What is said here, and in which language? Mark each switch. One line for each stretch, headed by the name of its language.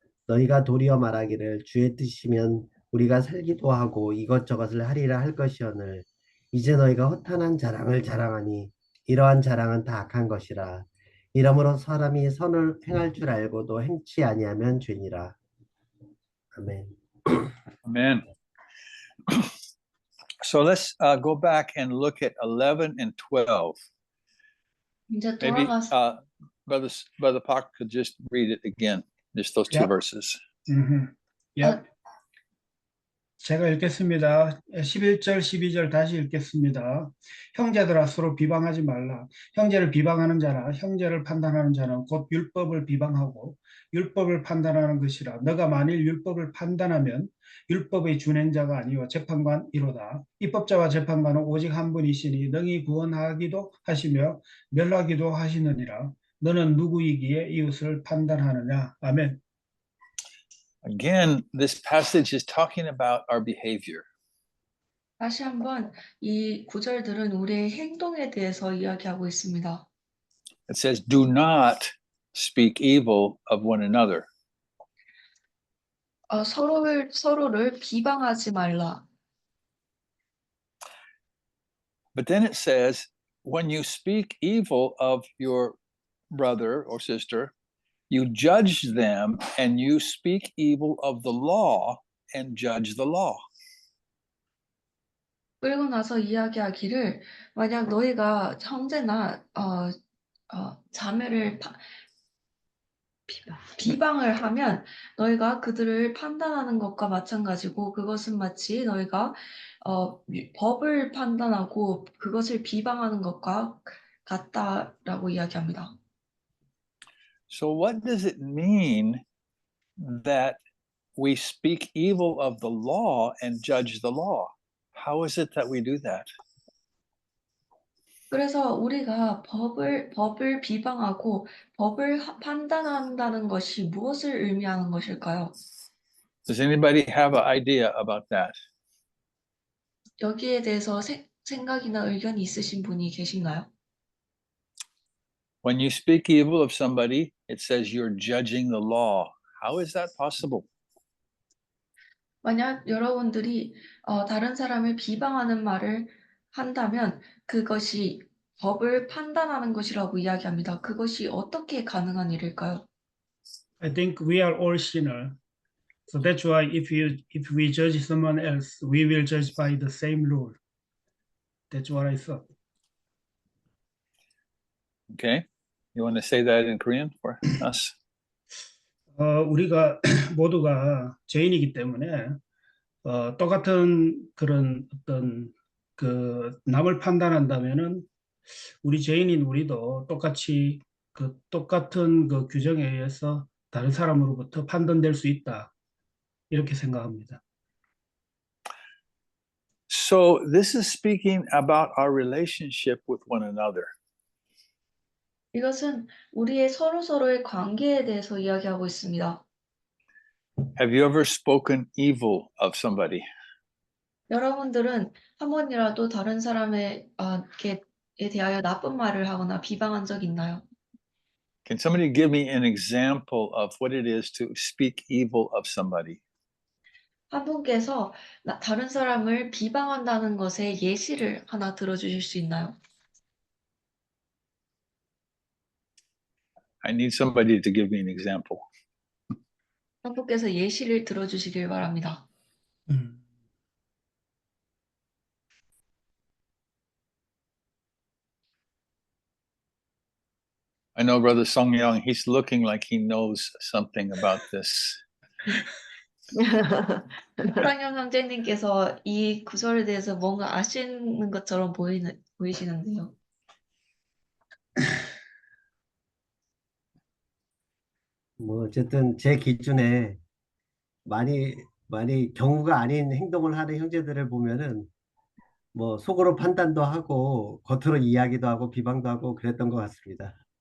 Korean: 너희가 도리어 말하기를 주의 뜻이면 우리가 살기도 하고 이것저것을 하리라 할 것이오늘 이제 너희가 허탄한 자랑을 자랑하니 이러한 자랑은 다 악한 것이라. 이러므로 사람이 선을 행할 줄 알고도 행치 아니하면 죄니라. 아멘.
English: Amen. So let's go back and look at 11 and 12.
Korean: 이제
English: Maybe
Korean: 돌아가서
English: Brother Park could just read it again, just those two Yeah. verses.
Korean: 제가 읽겠습니다. 11절, 12절 다시 읽겠습니다. 형제들아 서로 비방하지 말라. 형제를 비방하는 자나 형제를 판단하는 자는 곧 율법을 비방하고 율법을 판단하는 것이라. 너가 만일 율법을 판단하면 율법의 준행자가 아니요 재판관이로다. 입법자와 재판관은 오직 한 분이시니 능히 구원하기도 하시며 멸하기도 하시느니라. 너는 누구이기에 이웃을 판단하느냐. 아멘.
English: Again, this passage is talking about our behavior.
Korean: 다시 한번 이 구절들은 우리의 행동에 대해서 이야기하고 있습니다.
English: It says, do not speak evil of one another.
Korean: 서로를 비방하지 말라.
English: But then it says, when you speak evil of your brother or sister, you judge them and you speak evil of the law and judge the law.
Korean: 그리고 나서 이야기하기를 만약 너희가 형제나 자매를 비방을 하면 너희가 그들을 판단하는 것과 마찬가지고 그것은 마치 너희가 법을 판단하고 그것을 비방하는 것과 같다라고 이야기합니다.
English: So what does it mean that we speak evil of the law and judge the law? How is it that we do that?
Korean: 그래서 우리가 법을 비방하고 법을 판단한다는 것이 무엇을 의미하는 것일까요?
English: Does anybody have an idea about that?
Korean: 여기에 대해서 생각이나 의견이 있으신 분이 계신가요?
English: When you speak evil of somebody, it says you're judging the law. How is that possible?
Korean: 만약 여러분들이 다른 사람을 비방하는 말을 한다면 그것이 법을 판단하는 것이라고 이야기합니다. 그것이 어떻게 가능한 일일까요?
English: I think we are all sinners. So that's why if we judge someone else, we will judge by the same rule. That's what I thought. Okay, you want to say that in Korean for us?
Korean: 우리가 모두가 죄인이기 때문에 똑같은 그런 어떤 그 남을 판단한다면은 우리 죄인인 우리도 똑같이 그 똑같은 그 규정에 의해서 다른 사람으로부터 판단될 수 있다. 이렇게 생각합니다.
English: So this is speaking about our relationship with one another.
Korean: 이것은 우리의 서로서로의 관계에 대해서 이야기하고 있습니다.
English: Have you ever spoken evil of somebody?
Korean: 여러분들은 한 번이라도 다른 사람에게 대하여 나쁜 말을 하거나 비방한 적 있나요?
English: Can somebody give me an example of what it is to speak evil of somebody?
Korean: 한 분께서 다른 사람을 비방한다는 것의 예시를 하나 들어주실 수 있나요?
English: I need somebody to give me an example.
Korean: 한 분께서 예시를 들어주시길 바랍니다.
English: I know Brother Song Young, he's looking like he knows something about this.
Korean: 프랑현 형제님께서 이 구절에 대해서 뭔가 아시는 것처럼 보이시는데요. 뭐 어쨌든 제 기준에 많이 경우가 아닌 행동을 하는 형제들을 보면은 뭐 속으로 판단도 하고 겉으로 이야기도 하고 비방도 하고 그랬던 것 같습니다.